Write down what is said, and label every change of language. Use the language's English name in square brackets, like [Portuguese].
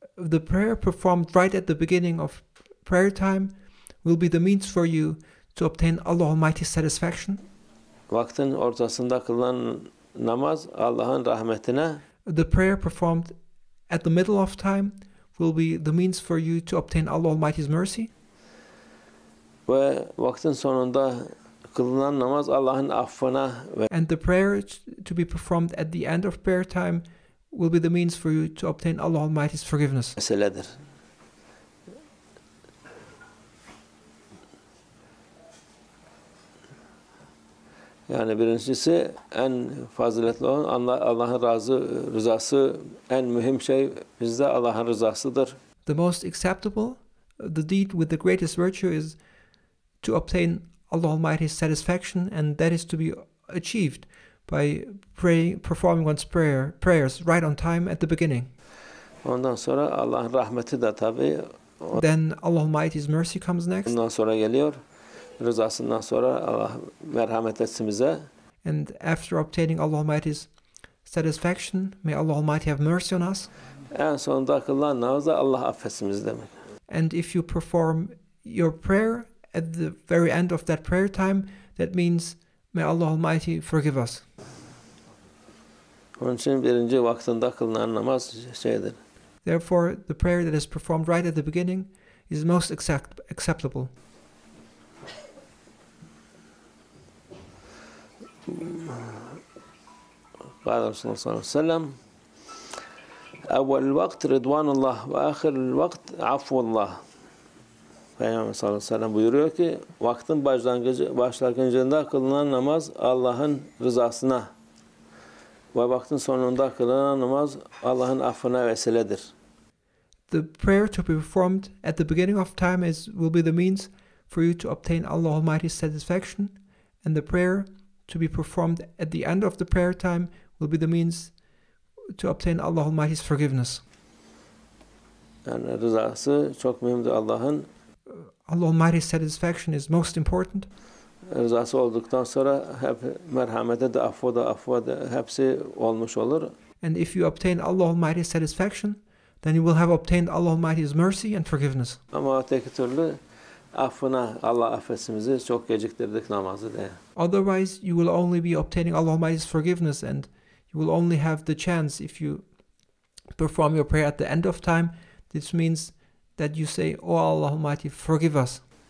[English] the prayer performed right at the beginning of prayer time will be the means for you to obtain Allah Almighty's satisfaction. [Turkish] vaktin ortasında kılınan namaz Allah'ın rahmetine, [English] The prayer performed at the middle of time will be the means for you to obtain Allah Almighty's mercy. [Turkish] ve vaktin sonunda kılınan namaz Allah'ın affına ve [English] And the prayer to be performed at the end of prayer time will be the means for you to obtain Allah Almighty's forgiveness. [Turkish] meseledir. Yani birincisi en faziletli olan Allah'ın rızası, en mühim şey bizde Allah'ın rızasıdır. [English] The most acceptable, the deed with the greatest virtue is to obtain Allah Almighty's satisfaction, and that is to be achieved by performing one's prayers right on time at the beginning. [Turkish] Ondan sonra Allah'ın rahmeti de tabii [English] Then Allah Almighty's mercy comes next, [Turkish] ondan sonra geliyor. Rızasından sonra Allah merhamet etsin bize. [English] and after obtaining Allah Almighty's satisfaction, may Allah Almighty have mercy on us. [Turkish] En sonunda kılınan namaz da Allah affetsin bizi demek. [English] And if you perform your prayer at the very end of that prayer time, that means may Allah Almighty forgive us. [Turkish] Onun için birinci vaktinde kılınan namaz şeydir. [English] Therefore, the prayer that is performed right at the beginning is most acceptable. [Arabic] قال رسول الله صلى الله عليه وسلم أول الوقت رضوان الله وآخر الوقت عفو الله. [Turkish] Peygamber sallallahu aleyhi ve sellem buyuruyor ki vaktin başlangıcında kılınan namaz Allah'ın rızasına ve vaktin sonunda kılınan namaz Allah'ın affına vesiledir. [English] The prayer to be performed at the beginning of time will be the means for you to obtain Allah Almighty's satisfaction, and the prayer to be performed at the end of the prayer time will be the means to obtain Allah Almighty's forgiveness. [Turkish] Yani rızası çok mühimdir Allah'ın. [English] Allah Almighty's satisfaction is most important. [Turkish] Rızası olduktan sonra hep merhamete de affı da hepsi olmuş olur. [English] And if you obtain Allah Almighty's satisfaction, then you will have obtained Allah Almighty's mercy and forgiveness. [Turkish] Ama öteki türlü affına Allah affetsin bizi çok geciktirdik namazı diye. [English] Otherwise, you will only be obtaining Allah Almighty's forgiveness, and you will only have the chance if you perform your prayer at the end of time. This means that you say, "Oh Allah Almighty, forgive us."